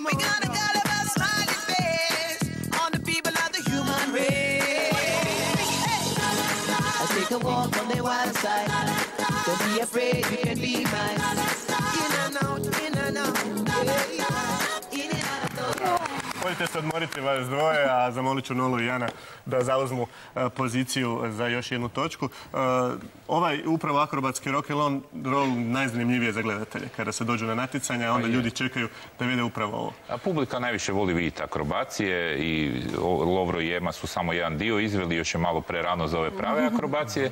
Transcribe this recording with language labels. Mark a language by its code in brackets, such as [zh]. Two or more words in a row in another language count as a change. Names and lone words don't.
[en] We gotta got a smiling face on the people of the human race. Let's take a walk on the wild side. Don't be afraid, you can be mine. In and out, in and out. In and out. [hr] Možete se odmoriti vas dvoje, a zamolit ću Nolu i Jana da zauzmu poziciju za još jednu točku. Ovaj upravo akrobatski rock'n'roll najzanimljivije za gledatelje. Kada se dođu na natjecanja, onda ljudi čekaju da vide upravo ovo. A publika najviše voli vidjeti akrobacije i Lovro i Ema su samo jedan dio izveli, još je malo prerano za ove prave akrobacije.